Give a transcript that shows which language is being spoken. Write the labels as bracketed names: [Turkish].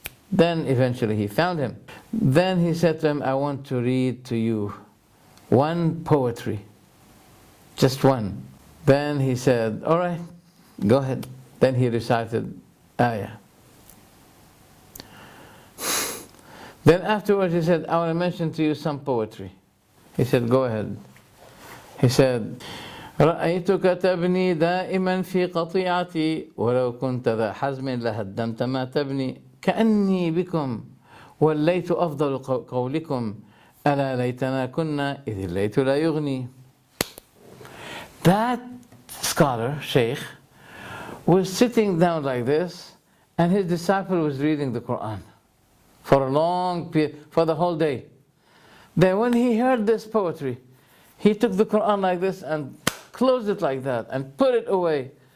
[English] Then eventually he found him. Then he said to him, I want to read to you one poetry, just one. Then he said, all right, go ahead. Then he recited ayah. Then afterwards he said, I want to mention to you some poetry. He said, go ahead. He said, [Arabic] رأيتك تبني دائما في قطيعتي ولو كنت ذا حزم لهدمت ما تبني كأني بكم والليت أفضل قولكم ألا ليتنا كنا إذ الليت لا يغني. [English] That scholar, Sheikh, was sitting down like this and his disciple was reading the Quran for a long period, for the whole day. Then when he heard this poetry, he took the Quran like this and closed it like that and put it away.